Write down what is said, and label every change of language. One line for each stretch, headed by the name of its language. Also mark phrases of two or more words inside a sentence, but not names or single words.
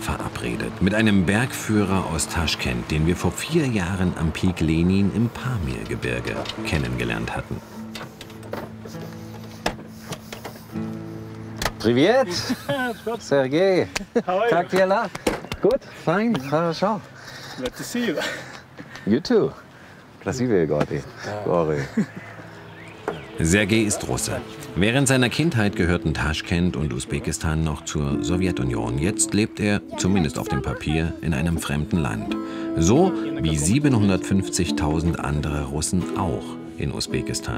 German: verabredet, mit einem Bergführer aus Taschkent, den wir vor 4 Jahren am Peak Lenin im Pamirgebirge kennengelernt hatten.
Russian: Привет, Sergej. Как дела?
German: Gut,
Russian: fine, хорошо.
English: Glad to see you. You too.
Russian: красивые горы.
German: Sergej ist Russe. Während seiner Kindheit gehörten Taschkent und Usbekistan noch zur Sowjetunion. Jetzt lebt er, zumindest auf dem Papier, in einem fremden Land. So wie 750.000 andere Russen auch in Usbekistan.